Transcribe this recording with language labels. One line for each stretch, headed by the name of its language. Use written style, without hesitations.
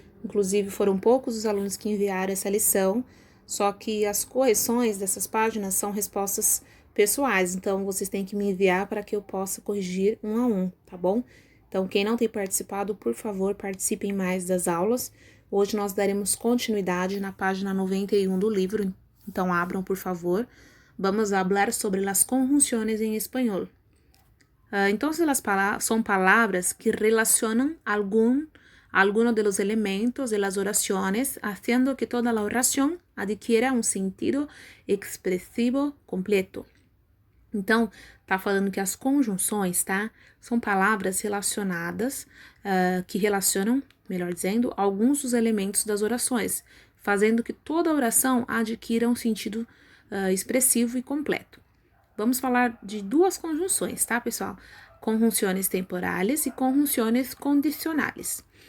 Portuguese: Inclusive, foram poucos os alunos que enviaram essa lição, só que as correções dessas páginas são respostas pessoais, então vocês têm que me enviar para que eu possa corrigir um a um, tá bom? Então, quem não tem participado, por favor, participem mais das aulas. Hoje nós daremos continuidade na página 91 do livro, então abram, por favor. Vamos falar sobre as conjunções em espanhol. Então, são palavras que relacionam
Spanish: alguno de los elementos de las oraciones, haciendo que toda la oración adquiera un sentido expresivo completo.
Portuguese: Então, tá falando que as conjunções, tá? São palavras relacionadas, que relacionam, melhor dizendo, alguns dos elementos das orações, fazendo que toda a oração adquira um sentido expressivo e completo. Vamos falar de duas conjunções, tá, pessoal? Conjunções temporales e conjunções condicionales.